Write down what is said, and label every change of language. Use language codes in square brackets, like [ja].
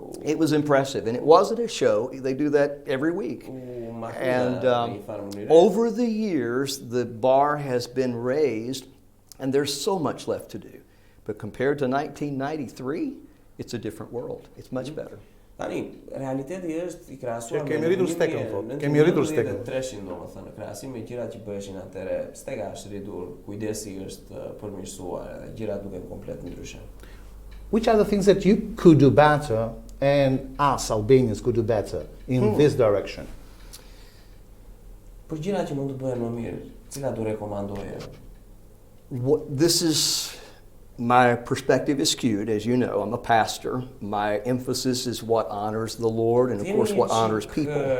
[en] It was impressive, and it wasn't a show. They do that every week. And over the years, the bar has been raised, and there's so much left to do. But compared to 1993, it's a different world. It's much better. [sq] Tani, realiteti është I krahasuar me kemi rritur stekën, thotë. Kemi rritur stekën. 300 domethënë, krahasim me gjërat që bëheshin atëherë, steka është rritur, kujdesi është përmirësuar dhe gjërat duken komplet ndryshe. [en] Which are the things that you could do better and us Albanians could do better in this direction? [sq] Për gjërat që mund të bëhen më mirë, cilat do rekomandoje? [en] This is my perspective is skewed, as you know. I'm a pastor. My emphasis is what honors the Lord and, of course, what honors people.